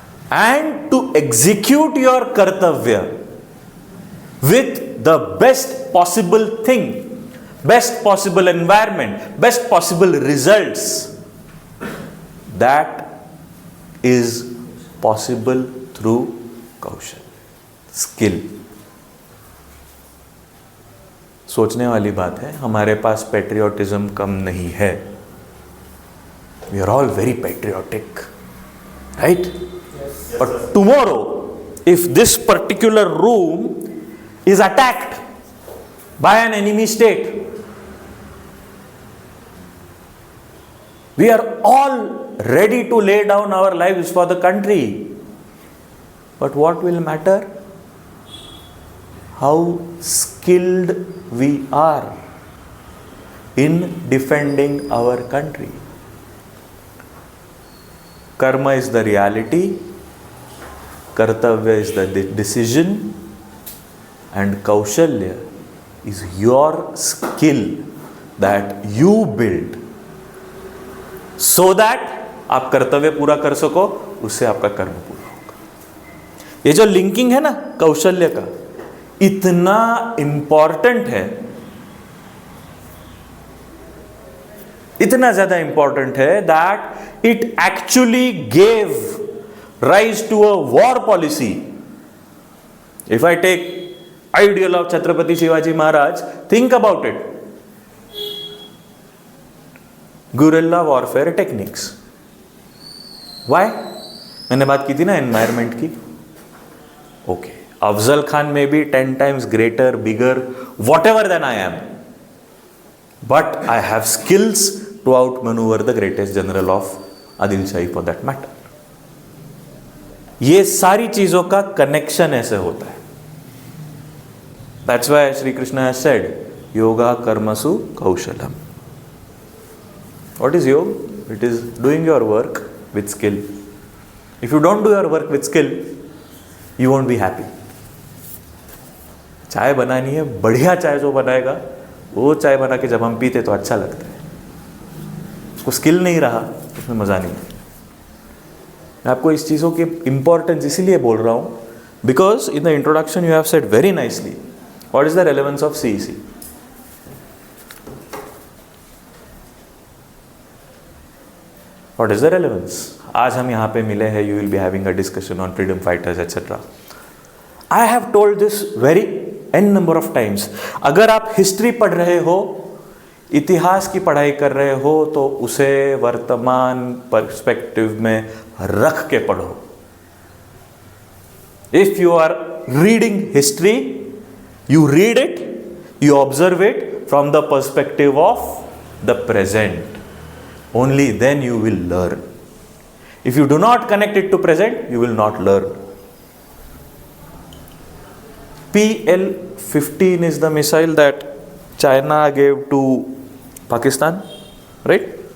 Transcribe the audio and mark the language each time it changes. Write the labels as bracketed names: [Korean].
[English] And to execute your kartavya with the best possible thing, best possible environment, best possible results, that is possible through kaushal, skill. [Hindi] सोचने वाली बात है, हमारे पास patriotism कम नहीं है. [English] We are all very patriotic, right? But tomorrow, if this particular room is attacked by an enemy state, we are all ready to lay down our lives for the country. But what will matter? How skilled we are in defending our country. Karma is the reality, kartavya is the decision, and kaushalya is your skill that you build so that [Hindi] आप कर्तव्य पूरा कर सको, उससे आपका कर्म पूरा होगा। ये जो लिंकिंग है ना कौशल्य का, इतना इंपॉर्टेंट है, इतना ज्यादा इंपॉर्टेंट है [English] That it actually gave rise to a war policy. If I take ideal of Chhatrapati Shivaji Maharaj, think about it. Guerrilla warfare techniques. Why? [Hindi] मैंने बात की थी ना एनवायरमेंट की. [English] Okay, Afzal Khan may be 10 times greater, bigger, whatever than I am, but I have skills to outmaneuver the greatest general of Adil Shahi for that matter. [Hindi] ये सारी चीजों का कनेक्शन ऐसे होता है. [English] That's why Sri Krishna has said, [Sanskrit] yoga karmasu kaushalam. [English] What is yoga? It is doing your work with skill. If you don't do your work with skill, you won't be happy. [Hindi] चाय बनानी है, बढ़िया चाय जो बनाएगा, वो चाय बना के जब हम पीते तो अच्छा लगता है. उसको स्किल नहीं रहा, उसमें मजा नहीं. मैं आपको इस चीज़ों की इंपॉर्टेंस इसीलिए बोल रहा हूँ, [English] Because in the introduction you have said very nicely what is the relevance of CEC. What is the relevance? [Hindi] आज हम यहाँ पे मिले हैं, [English] You will be having a discussion on freedom fighters etcetera. I have told this very n number of times. [Hindi] अगर आप history पढ़ रहे हो, इतिहास की पढ़ाई कर रहे हो, तो उसे वर्तमान पर्सपेक्टिव में रख के पढ़ो. [English] If you are reading history, you read it, you observe it from the perspective of the present. Only then you will learn. If you do not connect it to present, you will not learn. PL-15 is the missile that China gave to Pakistan, right?